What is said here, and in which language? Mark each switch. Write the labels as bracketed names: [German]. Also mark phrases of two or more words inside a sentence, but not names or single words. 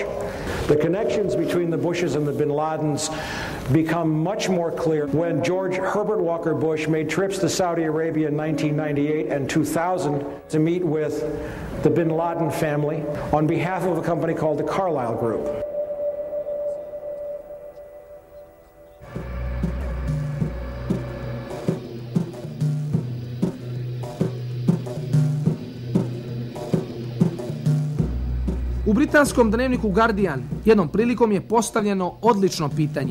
[English] The connections between the Bushes and the bin Ladens become much more clear when George Herbert Walker Bush made trips to Saudi Arabia in 1998 and 2000 to meet with the bin Laden family on behalf of a company called the Carlyle Group. [Croatian] U britanskom dnevniku Guardian jednom prilikom je postavljeno odlično pitanje.